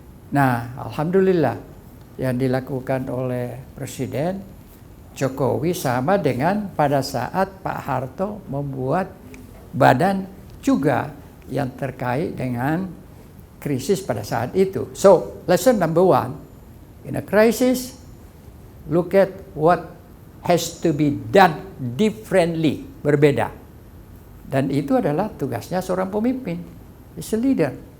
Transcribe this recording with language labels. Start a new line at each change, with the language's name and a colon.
Indonesian: Nah, alhamdulillah yang dilakukan oleh Presiden Jokowi sama dengan pada saat Pak Harto membuat badan juga yang terkait dengan krisis pada saat itu.
English: So, lesson number one, in a crisis, look at what has to be done differently, berbeda.
Indonesian: Dan itu adalah tugasnya seorang pemimpin,
English: is a leader.